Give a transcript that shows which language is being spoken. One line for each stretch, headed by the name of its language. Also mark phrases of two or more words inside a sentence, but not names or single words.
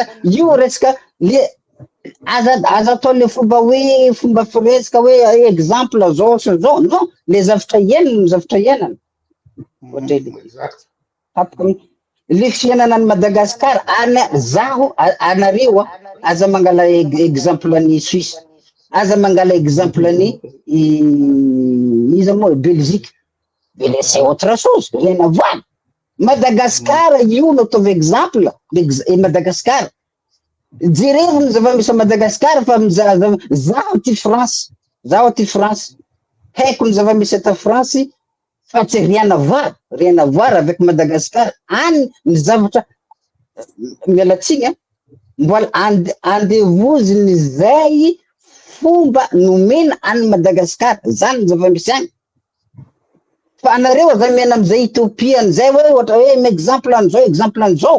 Malagasy: Io resaka le aza atao le fomba firesaka hoe exemple zao sy zao, non, le zavatra iainana. Le fiainana any Madagasikara, zaho anareo aza mangala exemple any Suisse, aza mangala exemple any iza moa Belgique,
French: mais c'est autre chose, rien à voir.
Malagasy: Madagascar io no ataovy exemple, Madagascar. Jereo ny zava-misy Madagascar fa zaho ty France, haiko ny zava-misy eto France fa tsy
French: rien à voir avec Madagascar.
Malagasy: Any ny zavatra mialatsiny mbola andevoziny zay fomba nomena any Madagascar, zany ny zava-misy any. Fa anareo aza miaina amizay utopia an'izay hoe ohatra hoe exemple an'izao.